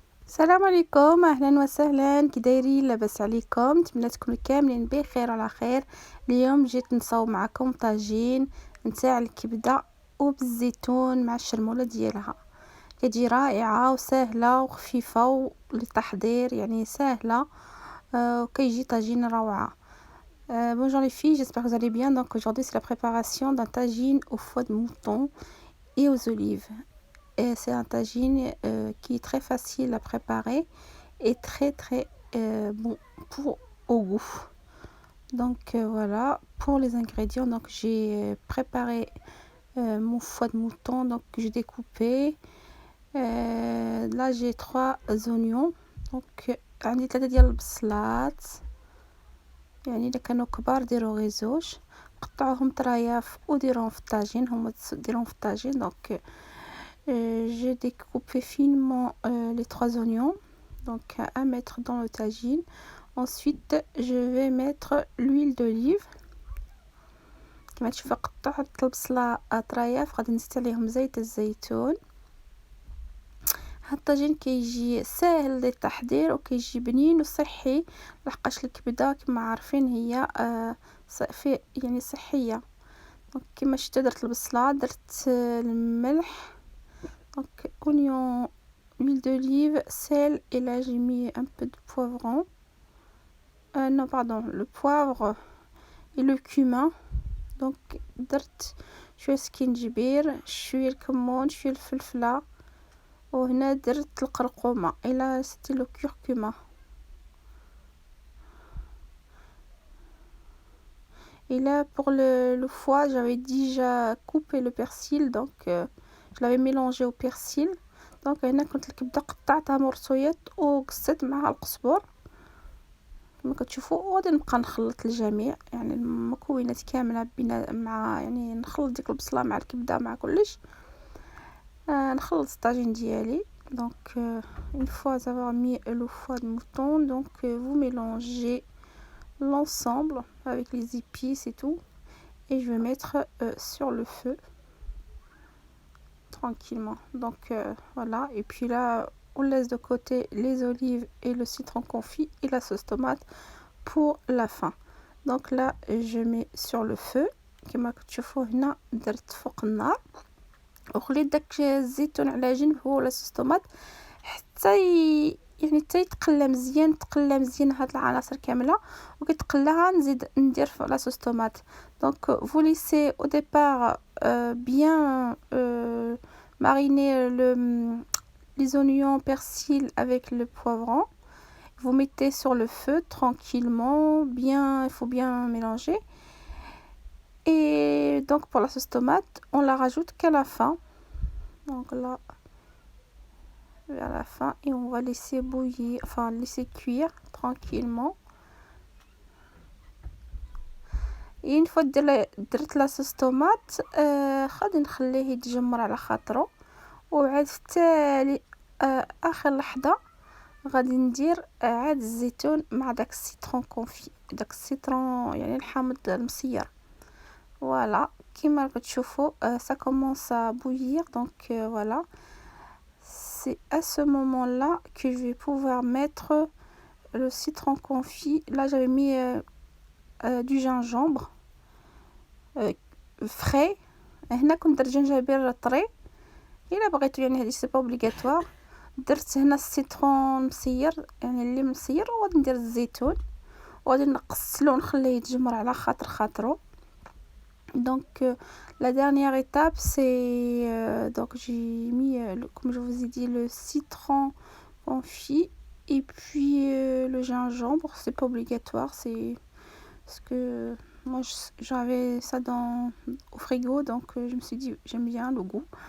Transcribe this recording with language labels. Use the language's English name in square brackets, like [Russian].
[Arabic] السلام عليكم، اهلا وسهلا، كي دايرين؟ لاباس عليكم؟ نتمنى تكونوا كاملين بخير وعلى خير. اليوم جيت نصاوب معكم طاجين نتاع الكبده وبالزيتون مع الشرموله ديالها. كتجي رائعه وسهله وخفيفه للتحضير، يعني سهله. وكيجي طاجين روعه. [French] Bonjour les filles, j'espère que vous allez bien. Donc aujourd'hui c'est la préparation d'un tagine au foie de mouton et aux olives. Et c'est un tagine qui est très facile à préparer et très bon pour au goût. Donc voilà pour les ingrédients. Donc j'ai préparé mon foie de mouton, donc j'ai découpé. Là j'ai 3 oignons. [Arabic] Donc عندي 3 ديال البصلات، يعني اذا كانوا كبار ديروا غير زوج، قطعوهم طرايف وديروهم في الطاجين. هما ديروهم في الطاجين. [French] Donc j'ai découpé finement les 3 oignons, donc à mettre dans le tagine. Ensuite je vais mettre l'huile d'olive. [Arabic] كما تشوفوا قطعت البصله طرايف، غادي نزيد عليهم زيت الزيتون. هاد الطاجين كيجي ساهل للتحضير وكيجي بنين وصحي، لحقاش الكبده كما عارفين هي يعني صحيه. دونك كما شفتوا درت البصله، درت الملح، [French] donc oignon, huile d'olive, sel, et là j'ai mis un peu de poivron. Non pardon, le poivre et le cumin. Donc [Arabic] درت شويه سكينجبير، شويه الكمون، شويه الفلفله، وهنا درت القرقومه. [French] et là c'était le curcuma. Et là pour le foie, j'avais déjà coupé le persil, donc je l'avais mélangé au persil. [Arabic] دونك هنا كنت الكبده قطعتها مرصويات وقصيت معها القزبر كما كتشوفوا، وغادي نبقى نخلط الجميع، يعني المكونات كامله بين مع، يعني نخلط ديك البصله مع الكبده مع كلش. نخلط الطاجين ديالي. [French] donc une fois avoir mis le foie de mouton, donc vous mélangez l'ensemble avec les épices et tout, et je vais mettre sur le feu tranquillement. Donc voilà, et puis là on laisse de côté les olives et le citron confit et la sauce tomate pour la fin. Donc là je mets sur le feu [Arabic] كما كتشوفوا هنا، درت فوق النار وخليت داك الزيتون على جنب هو ولا صوص طوماط حتى يعني حتى يتقلى مزيان، تقلى مزيان هاد العناصر كامله، وكيتقلاها نزيد ندير في لا صوص طوماط. [French] donc vous laissez au départ bien mariner les oignons, persil avec le poivron. Vous mettez sur le feu tranquillement, bien, il faut bien mélanger. Et donc pour la sauce tomate, on la rajoute qu'à la fin. Donc là, vers la fin, et on va laisser bouillir, enfin laisser cuire tranquillement. Et une fois [Arabic] درت لا صوص طوماط، غادي نخليه يتجمر على خاطره، وعاد في التالي اخر لحظه غادي ندير عاد الزيتون مع داك السيترون كونفي، داك السيترون يعني الحامض المصير. [French] voilà [Arabic] كما كتشوفوا [French] ça commence à bouillir. donc voilà, c'est à ce moment là que je vais pouvoir mettre le citron confit. Là j'avais mis du gingembre frais. [Arabic] هنا كنت درت جنجبير طري، الا بغيتو يعني هذه سي با اوبليغاتوار. درت هنا السيترون مصير، يعني اللي مصير، وغادي ندير الزيتون وغادي نقسلو ونخليه يتجمر على خاطرو. [French] donc la dernière étape c'est donc j'ai mis comme je vous ai dit, le citron confit et puis le gingembre. c'est pas obligatoire, c'est parce que moi j'avais ça au frigo, donc je me suis dit j'aime bien le goût.